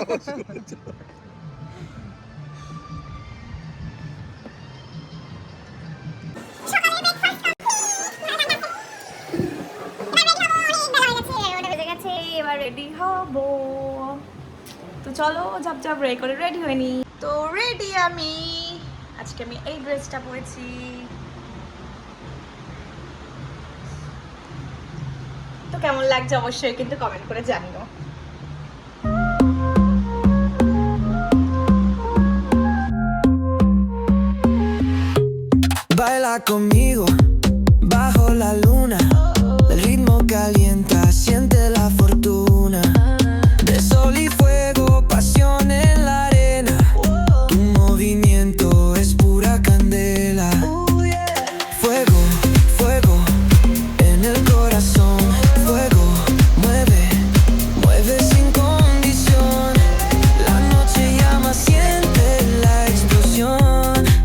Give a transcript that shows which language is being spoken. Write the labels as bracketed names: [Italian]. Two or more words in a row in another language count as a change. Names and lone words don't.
[Bangla] এবার রেডি হব, তো চলো ঝাপঝাপ রেডি করে রেডি হয়নি। তো রেডি আমি, আজকে আমি এই ড্রেসটা পরেছি। তো কেমন লাগছে অবশ্যই কিন্তু কমেন্ট করে জানিও। [Spanish] Baila conmigo bajo la luna, el ritmo calienta, siente la fortuna, de sol y fuego, pasión en la arena, tu movimiento es pura candela, fuego, fuego en el corazón, fuego, mueve, mueve sin condición, la noche llama, siente la explosión.